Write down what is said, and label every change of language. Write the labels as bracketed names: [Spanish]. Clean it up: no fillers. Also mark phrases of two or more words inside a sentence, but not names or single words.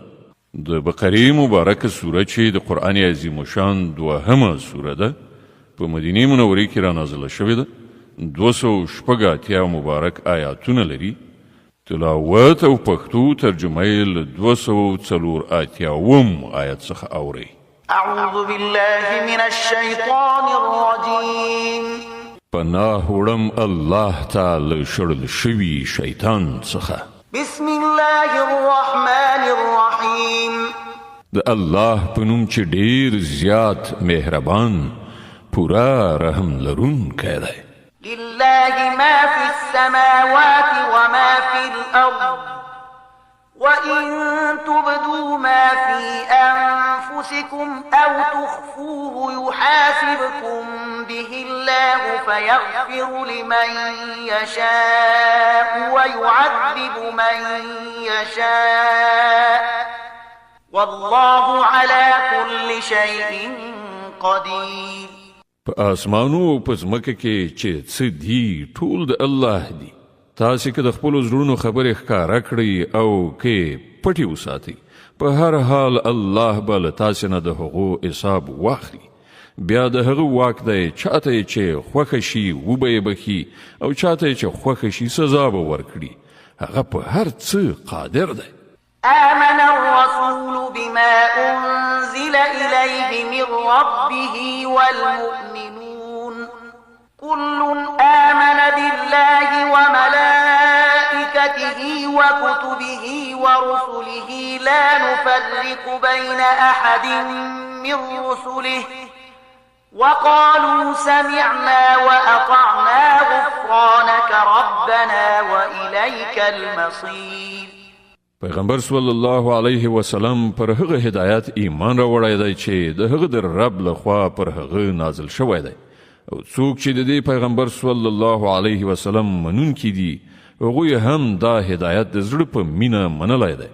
[Pashto] د بقرې مبارکه سوره چې د قرآن عظیم الشان 2مه سوره ده، په مدینې منورې کې رانازله شوې ده. 286 مبارک آیاتونه لري. تلاوت او پښتو ترجمه یې له 284 آیت څخه اورئ. [Arabic] أعوذ بالله من الشيطان الرجيم. [Pashto] پناه وړم الله تعالی شړل شوي شیطان څخه. [Arabic] بسم الله الرحمن الرحيم. [Pashto] د الله په نوم چې ډیر زیات مهربان پورا رحم لرونکی دی. [Arabic] لله ما في السماوات وما في الأرض وإن تبدوا ما في أنفسكم أو تخفوه يحاسبكم به الله فيغفر لمن يشاء ويعذب من يشاء والله على كل شيء قدير. [Pashto] په آسمانو او په ځمکه کې چې څه دي ټول د الله دي. تاسې که د خپلو زړونو خبرې ښکاره کړئ او که پټې وساتئ، په هر حال الله به له تاسې نه د هغو حساب واخلي. بیا د هغه واک دی چاته یې چې خوښه شي وبه یې بخي او چاته یې چې خوښه شي سزا به ورکړي. هغه په هر څه قادر دی. [Arabic] آمن الرسول بما أنزل إليه من ربه والمؤمنون كل آمن بالله وملائكته وكتبه ورسله لا نفرق بين أحد من رسله وقالوا سمعنا وأطعنا غفرانك ربنا وإليك المصير. [Pashto] پیغمبر [Arabic] صلی الله علیه وسلم [Pashto] پر هغه هدایت ایمان راوړی دی چې د هغه در رب لخوا پر هغه نازل شوی دی. او څوک چې د دې پیغمبر [Arabic] صلی الله علیه وسلم [Pashto] منونکي دي، هغوی هم دا هدایت د زړه په مینه منلی دی.